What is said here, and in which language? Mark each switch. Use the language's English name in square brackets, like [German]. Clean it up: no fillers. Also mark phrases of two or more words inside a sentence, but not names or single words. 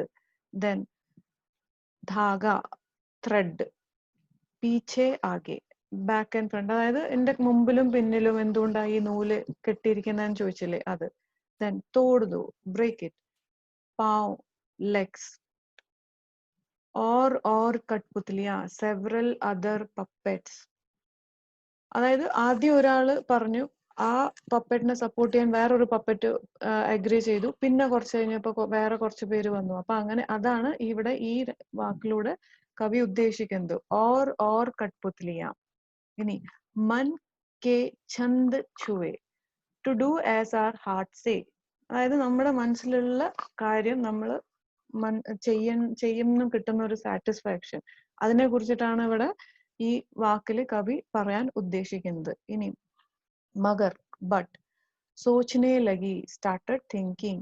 [English] ദെൻ ധാഗ, ത്രെഡ്. [Hindi] पीछे आगे, [English] back and front, [Malayalam] അതായത് എന്റെ മുമ്പിലും പിന്നിലും എന്തുകൊണ്ടാണ് ഈ നൂല് കെട്ടിയിരിക്കുന്നതെന്ന് ചോദിച്ചില്ലേ അത്. [English] ദെൻ [Hindi] तोड़ दो, [English] break it. പാവ്, ലെഗ്സ്. [Hindi] और कठपुतलियां, [English] several other puppets. [Malayalam] അതായത് ആദ്യം ഒരാള് പറഞ്ഞു, ആ പപ്പറ്റിനെ സപ്പോർട്ട് ചെയ്യാൻ വേറൊരു പപ്പറ്റ് അഗ്രി ചെയ്തു, പിന്നെ കുറച്ച് കഴിഞ്ഞപ്പോ വേറെ കുറച്ച് പേര് വന്നു. അപ്പൊ അങ്ങനെ അതാണ് ഇവിടെ ഈ വാക്കിലൂടെ കവി ഉദ്ദേശിക്കുന്നത്. [Hindi] और कठपुतलियां. ഇനി मन के छंद छुए, [English] to do as our heart say. [Malayalam] അതായത് നമ്മുടെ മനസ്സിലുള്ള കാര്യം നമ്മൾ ചെയ്യുന്ന കിട്ടുന്ന ഒരു സാറ്റിസ്ഫാക്ഷൻ, അതിനെ കുറിച്ചിട്ടാണ് ഇവിടെ ഈ വാക്കില് കവി പറയാൻ ഉദ്ദേശിക്കുന്നത്. [English] ഇനി മഗർ, ബട്ട്. [Hindi] सोचने लगी, [English] started thinking.